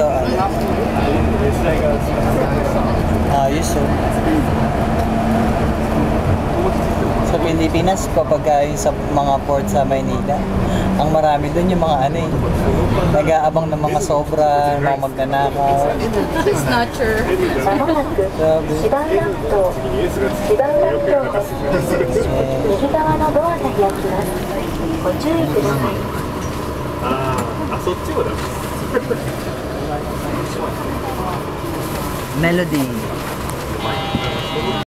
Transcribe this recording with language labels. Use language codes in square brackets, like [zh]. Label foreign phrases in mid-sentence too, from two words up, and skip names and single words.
[tl] to. Ayos oh. Sa Pilipinas, kapag yung sa mga port sa Maynila, ang marami doon yung mga ano eh, nag-aabang ng mga sobra, mga magnanakaw. Snatcher. Grabe. [ja] 右側のドアが開きます。ご注意ください。あ、そっちもだ Melody.